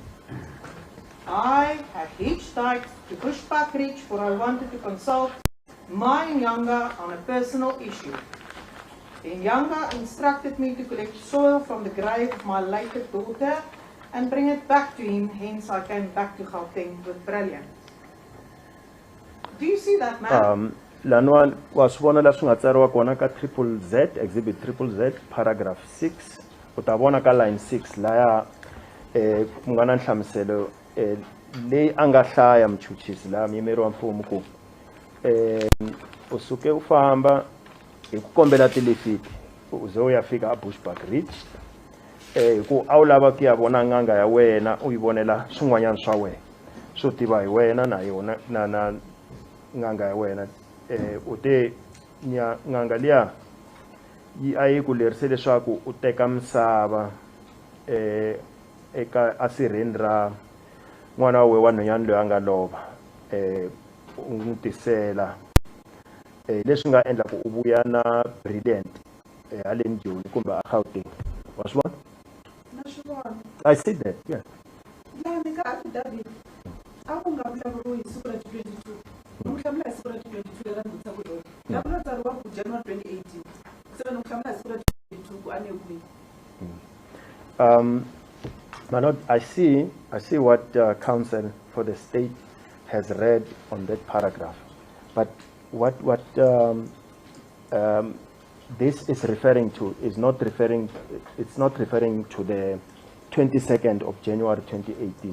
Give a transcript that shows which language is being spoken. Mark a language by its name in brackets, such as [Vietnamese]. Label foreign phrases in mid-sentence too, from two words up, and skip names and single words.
[English] I had hitchhiked to Bushbuck Ridge, for I wanted to consult my Nyanga on a personal issue. The Nyanga instructed me to collect soil from the grave of my late daughter and bring it back to him, hence I came back to Gauteng with Brilliant. Do you see that, ma'am? Lanwan was one of the [Tsonga] kona ka [English] triple Z, exhibit triple Z, paragraph 6. [Tsonga] Utawona ka line 6, laya Mungana nhlamuselo le anga hlaya mchuchisi la mimeri wa mfumo ku usuke ufamba ikukombela tilifiti uze uyafika a Bushbuck Ridge ku awulava ku ya vona nganga ya wena uyibonela swin'wanyana swa wena swo tiva hi wena na yona na nganga ya wena ute nganga liya yi ayi ku lerise leswaku u teka misava eka asirheni ra n'wana wa nhwanyana loyi a nga lova u n'wi tisela leswi nga endla ku u vuya na Brilliant haleni Joni kumbe a Gauteng wa swi vona na swi vona [English] I see that yeah [Tsonga] laha ni ka affidavit a ku nga vulavuriwi hi siku ra 22 u hlamula hi siku ra 22 lera ndzi tsako yona laha ku nga tsariwa ku January 2018 se ni hlamula hi siku ra 22 ku a ne kwihi [English] my lord, I see what counsel for the state has read on that paragraph, but what this is referring to is not referring. It's not referring to the 22nd of January 2018.